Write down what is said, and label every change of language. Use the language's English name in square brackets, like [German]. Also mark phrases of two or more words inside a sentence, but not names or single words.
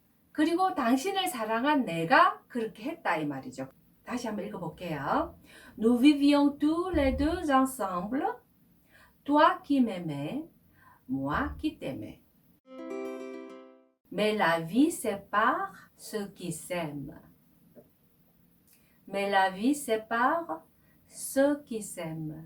[Korean] 그리고 당신을 사랑한 내가 그렇게 했다 이 말이죠. 다시 한번 읽어볼게요. [French] Nous vivions tous les deux ensemble. Toi qui m'aimais, moi qui t'aimais. Mais la vie sépare ceux qui s'aiment. Mais la vie sépare ceux qui s'aiment.